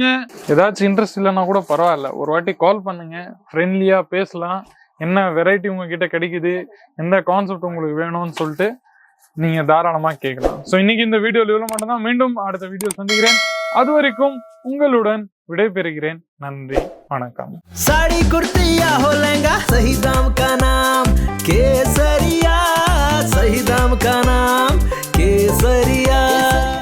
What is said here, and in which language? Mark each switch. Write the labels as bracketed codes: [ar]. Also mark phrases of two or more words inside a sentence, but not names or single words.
[ta] ஏதாச்சும் இன்ட்ரெஸ்ட் இல்லைன்னா கூட பரவாயில்ல, ஒரு வாட்டி கால் பண்ணுங்க, ஃப்ரெண்ட்லியா பேசலாம். என்ன வெரைட்டி உங்ககிட்ட கிடைக்குது, எந்த கான்செப்ட் உங்களுக்கு வேணும்னு சொல்லிட்டு நீங்க தாராளமா கேட்கலாம். ஸோ இன்னைக்கு இந்த வீடியோல இவ்வளவு மட்டும் தான். மீண்டும் அடுத்த வீடியோ சந்திக்கிறேன். அது வரைக்கும் உங்களுடன் விடைபெறுகிறேன். நன்றி, வணக்கம். [hi] साड़ी कुर्तिया हो लहंगा सही दाम का नाम केसरिया, सही दाम का नाम केसरिया।